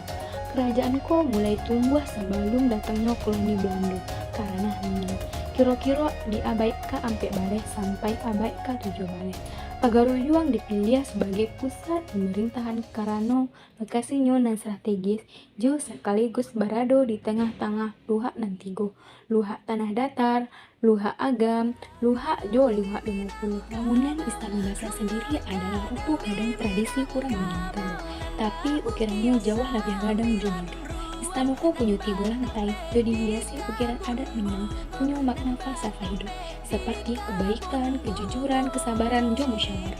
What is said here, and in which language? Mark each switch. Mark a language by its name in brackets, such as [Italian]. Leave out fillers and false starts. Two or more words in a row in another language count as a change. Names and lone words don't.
[Indonesian] Kerajaan ko mulai tumbuh sebelum datangnya koloni Belanda karena Minang. Kira-kira di abad ke-4 balik sampai abad ke-7 balik. Pagaruyung dipilih sebagai pusat pemerintahan karena lokasinya dan strategis, jo sekaligus berada di tengah-tengah luhak dan tigo, luhak tanah datar, luhak agam, luhak jo luhak 50. Bangunan Istana Basa sendiri adalah rupa gadang tradisi orang Minangkabau, tapi ukirannya jauh lebih gadang juga. Istana ko punya 3 lantai, jadi hiasi ukiran adat Minang punya makna falsafah hidup seperti kebaikan, kejujuran, kesabaran, dan musyawarah.